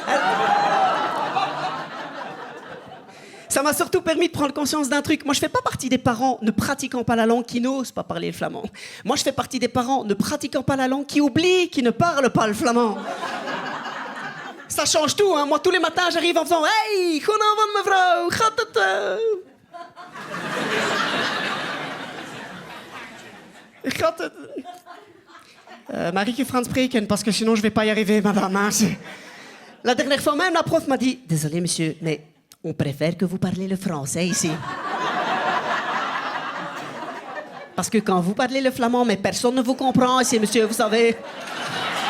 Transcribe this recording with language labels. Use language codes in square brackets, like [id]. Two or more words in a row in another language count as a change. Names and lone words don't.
[fr] Ça m'a surtout permis de prendre conscience d'un truc. Moi, je fais pas partie des parents ne pratiquant pas la langue qui n'osent pas parler le flamand. Moi, je fais partie des parents ne pratiquant pas la langue qui oublient qu'ils ne parlent pas le flamand. Ça change tout, hein. Moi, tous les matins, j'arrive en faisant « Hey, [nl] goedenavond, mevrouw, gaat het... Gaat het... Marieke Frans spreken, [fr] parce que sinon, je vais pas y arriver, madame. Hein. La dernière fois même, la prof m'a dit « Désolé, monsieur, mais on préfère que vous parlez le français ici. » Parce que quand vous parlez le flamand, mais personne ne vous comprend ici, monsieur, vous savez...